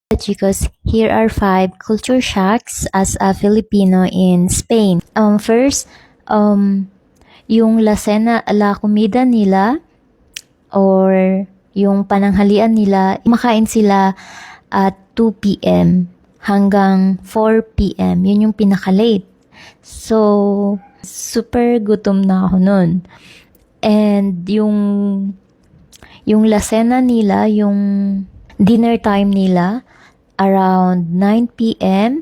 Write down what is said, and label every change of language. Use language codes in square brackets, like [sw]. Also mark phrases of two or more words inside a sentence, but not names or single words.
[en] Chicos, here are 5 culture shocks as a Filipino in Spain. First, [tl] yung [es] la cena, la comida [tl] nila or yung pananghalian nila, makain sila at 2 p.m. hanggang 4 p.m. Yun yung pinaka-late. So, super gutom na ako nun. And yung [es] la cena [tl] nila, yung [en] dinner time [tl] nila, [en] around 9 p.m.